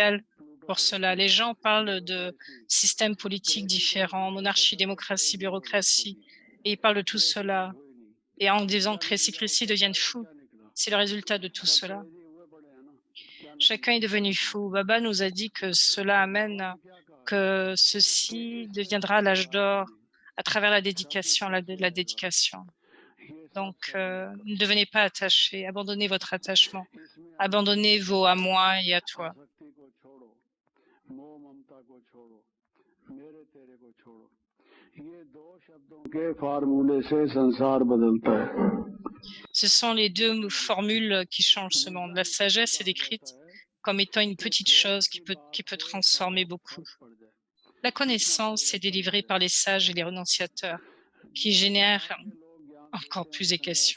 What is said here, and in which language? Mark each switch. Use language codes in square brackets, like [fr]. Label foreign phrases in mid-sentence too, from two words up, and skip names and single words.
[fr] Sociale, pour cela. Les gens parlent de systèmes politiques différents, monarchie, démocratie, bureaucratie, et ils parlent de tout cela. Et en disant que Crécy deviennent fous, c'est le résultat de tout cela. Chacun est devenu fou. Baba nous a dit que cela amène que ceci deviendra l'âge d'or à travers la dédication, la dédication. Donc, ne devenez pas attachés, abandonnez votre attachement, abandonnez vos à moi et à toi. [hi] के फार्मूले से संसार बदलता है [fr] Ce sont les deux formules qui changent ce monde. La sagesse est décrite comme étant une petite chose qui peut transformer beaucoup. La connaissance est délivrée par les sages et les renonciateurs, qui génèrent encore plus de questions.